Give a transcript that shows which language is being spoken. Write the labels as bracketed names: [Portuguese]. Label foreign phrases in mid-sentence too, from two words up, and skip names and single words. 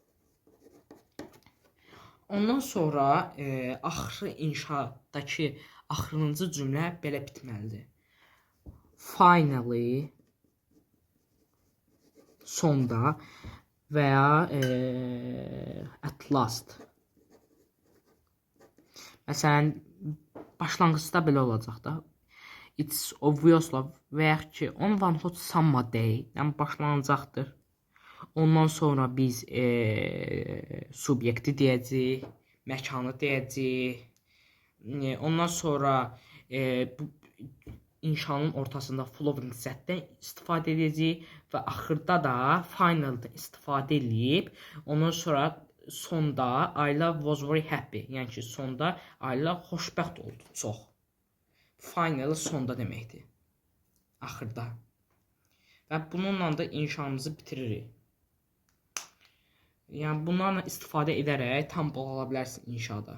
[Azerbaijani] Ondan sonra axırı inşaatdakı axırıncı cümlə belə bitməlidir. Finally, sonda və ya [English] at last. [Azerbaijani] Məsələn, başlanğıcda belə olacaq da. [English] It's obviously [Azerbaijani] və ya ki [English] on one hot summer day, [Azerbaijani] yəni başlanacaqdır. Ondan sonra biz subyekti deyəcəyik, məkanı deyəcəyik. Ondan sonra bu inşanın ortasında following Z-dən istifadə edəcəyik və axırda da final'da istifadə edib, ondan sonra sonda [English] Ayla was very happy, [Azerbaijani] yəni ki sonda Ayla xoşbəxt oldu çox. Final sonda deməkdir. Axırda. Və bununla da inşamızı bitiririk. Yəni bunlarla istifadə edərək tam bal ala bilərsin inşada.